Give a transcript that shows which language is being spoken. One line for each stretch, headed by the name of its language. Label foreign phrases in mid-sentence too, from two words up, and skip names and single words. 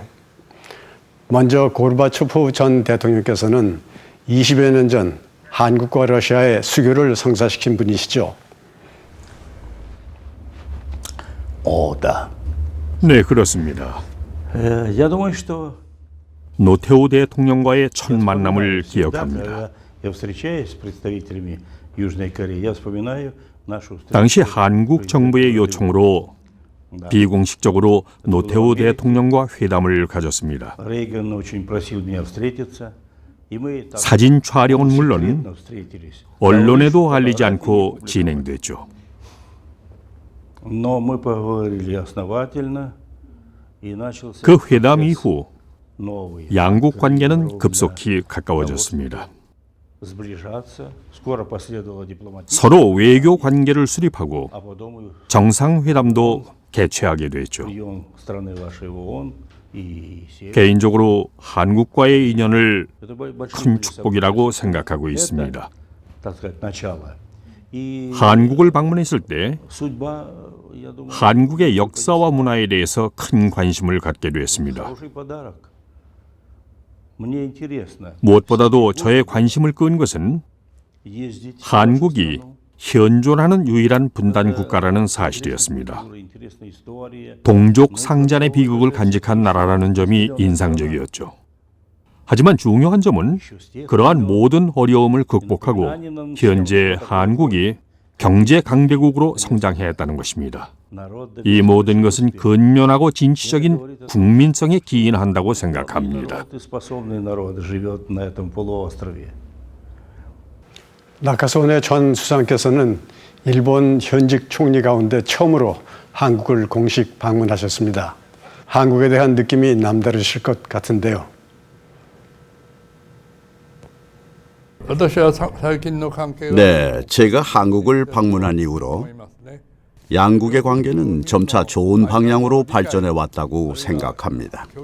Korean: 먼저 고르바초프 전 대통령께서는 20여 년 전 한국과 러시아의 수교를 성사시킨 분이시죠.
Russian: Да.
Korean: 네, 그렇습니다.
Russian: Я думаю, что
Korean: 노태우 대통령과의 첫 만남을 기억합니다.
Russian: я встречаюсь с представителями Южной Кореи, я вспоминаю нашу встречу.
Korean: 당시 한국 정부의 요청으로 비공식적으로 노태우 대통령과 회담을 가졌습니다.
Russian: Рейган очень просил меня встретиться, и мы так
Korean: 사진 촬영은 물론
Russian: секретно встретились.
Korean: 언론에도 알리지 않고 진행됐죠.
Russian: Но мы поговорили основательно, и начался
Korean: 그 회담 이후
Russian: новый
Korean: 양국 관계는 급속히 가까워졌습니다.
Russian: сближаться. Скоро последовала дипломатическая,
Korean: 서로 외교 관계를 수립하고
Russian: а потом
Korean: 정상회담도 개최하게 됐죠.
Russian: прием страны вашей ООН и Север.
Korean: 개인적으로 한국과의 인연을
Russian: Это большое
Korean: 큰 축복이라고 생각하고 있습니다.
Russian: так сказать, начало. И
Korean: 한국을 방문했을 때
Russian: судьба, я думаю,
Korean: 한국의 역사와 문화에 대해서 큰 관심을 갖게 됐습니다.
Russian: хороший подарок. Мне интересно
Korean: 무엇보다도 저의 관심을 끈 것은
Russian: ездить в
Korean: 한국이
Russian: вашу страну.
Korean: 현존하는 유일한 분단 국가라는 사실이었습니다.
Russian: Интересная история.
Korean: 동족 상잔의 비극을 간직한 나라라는 점이 인상적이었죠. 하지만 중요한 점은 그러한 모든 어려움을 극복하고 현재 한국이 경제 강대국으로 성장했다는 것입니다.
Russian: народ
Korean: 이 모든 것은 근면하고 진취적인 국민성에 기인한다고 생각합니다.
Russian: народ и способный народ живет на этом полуострове.
Korean: 나카소네 전 수상께서는 일본 현직 총리 가운데 처음으로 한국을 공식 방문하셨습니다. 한국에 대한 느낌이 남다르실 것 같은데요. 네, 제가 한국을 방문한 이후로 양국의 관계는 점차 좋은 방향으로 발전해 왔다고 생각합니다.